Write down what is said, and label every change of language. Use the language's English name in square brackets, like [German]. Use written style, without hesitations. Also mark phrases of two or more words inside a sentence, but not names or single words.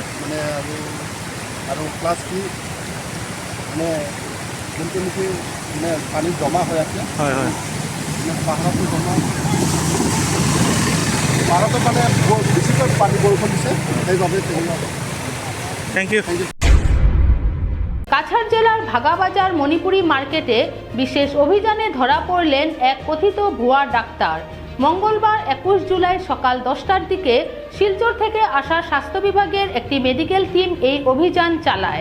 [Assamese] মানে আৰু প্লাছ কি মানে যোনটো নেকি মানে পানী জমা হৈ আছে, হয়, হয়। মানে পাহাৰতো জমা, পাহাৰতো মানে বেছিকৈ পানী বৰষুণ দিছে, সেইবাবে [English] thank you. [Bangla] কাছাড় জেলার ভাগাবাজার মণিপুরি মার্কেটে বিশেষ অভিযানে ধরা পড়লেন এক কথিত ভুয়া ডাক্তার। মঙ্গলবার 21 জুলাই সকাল 10টার দিকে শিলচর থেকে আসা স্বাস্থ্য বিভাগের একটি মেডিকেল টিম এই অভিযান চালায়।